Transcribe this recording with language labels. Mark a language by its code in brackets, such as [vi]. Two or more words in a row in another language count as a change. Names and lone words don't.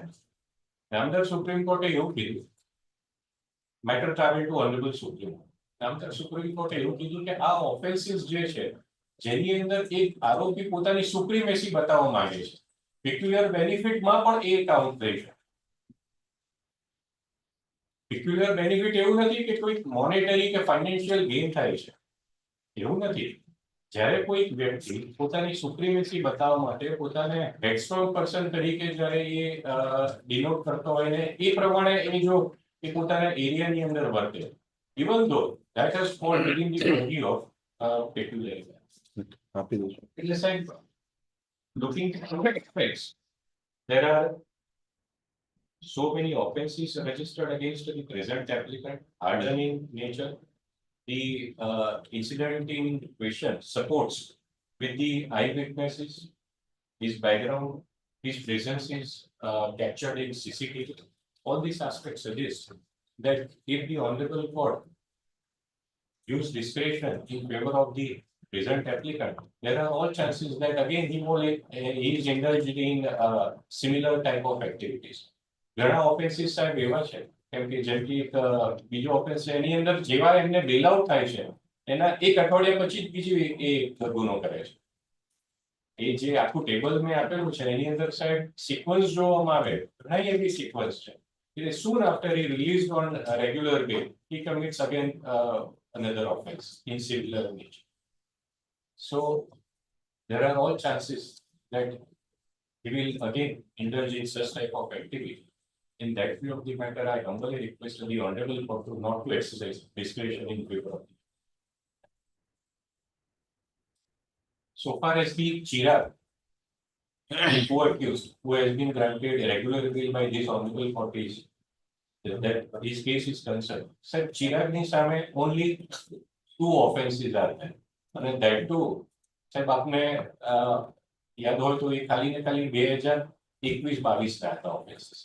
[gu] નામદાર સુપ્રીમ કોર્ટે એવું કીધું, [en] matter travel to honourable Supreme Court. [gu] નામદાર સુપ્રીમ કોર્ટે એવું કીધું કે આ ઓફેન્સીસ જે છે જેની અંદર એક આરોપી પોતાની સુપ્રીમેસી બતાવવા માંગે છે, [en] peculiar benefitમાં [gu] પણ એ કાઉન્ટ થઈ છે. [en] peculiar benefit [gu] એવું નથી કે કોઈ મોનેટરી કે [en] financial gain [gu] થાય છે, એવું નથી. જ્યારે કોઈ વ્યક્તિ પોતાની સુપ્રીમેસી બતાવવા માટે પોતાને [en] headstrong person [gu] તરીકે જ્યારે એ ડિનોટ કરતો હોય ને એ પ્રમાણે એ જો એ પોતાના એરિયાની અંદર વર્તે, [en] even though that has fall within the purview of peculiarity. [gu] આપી દઉં છું. એટલે સાહેબ, [en] looking at the aspects, there are so many offences registered against the present applicant, hardened in nature. The incident in question supports with the eyewitnesses, his background, his presence is captured in CCTV. All these aspects suggest that if the honorable court use discretion in favor of the present applicant, there are all chances that again he is indulged in similar type of activities. [gu] ઘણા ઓફેન્સીસ સાહેબ એવા છે, કેમ કે જેમ કે એક બીજો ઓફેન્સ છે એની અંદર જેવા એમને [en] bail out [gu] થાય છે એના એક અઠવાડિયા પછી જ બીજી એ ગુનો કરે છે. એ જે આખું ટેબલ મેં આપેલું છે એની અંદર સાહેબ સિક્વન્સ જોવામાં આવે, ઘણા એવી સિક્વન્સ છે કે [en] soon after he released on regular bail he commits again another offense in similar nature. So there are all chances that he will again indulge in such type of activity. In that view of the matter, I humbly request the honorable court to not to exercise discretion in favor of. So far as the Chirag, the co-accused, who has been granted regular bail by this honorable court, is that his case is concerned. Sir, Chirag ni same only 2 offences are there, and that too, [gu] સાહેબ આપને યાદ હોય તો એ ખાલી ને ખાલી 2021-22 ના હતા offences.